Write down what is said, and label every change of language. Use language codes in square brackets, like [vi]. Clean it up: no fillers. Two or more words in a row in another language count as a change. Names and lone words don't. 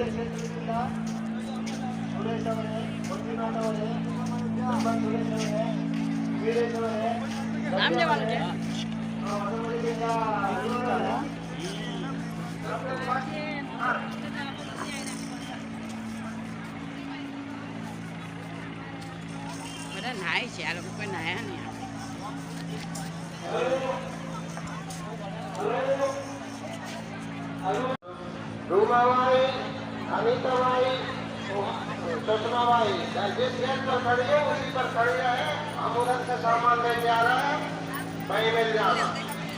[kn] ಕ್ಷೇತ್ರದಿಂದ ಸುರೇಶ್ ಅವರೇ ಮಂಜುನಾಥ್ ಅವರೇ ಸುರೇಶ್ ಅವರೇ ವೀರೇಶ್ ಅವರೇ [gu] આમ જવાનું છે બધા નાય છે આ લોકો કોઈ નાયા નહીં [hi] रूमाबाई अनिताबाई सुषमाबाई जिस गेट पर खड़ी है उसी पर खड़ी है हम उधर से सामान लेके आ रहे हैं वहीं मिल जाना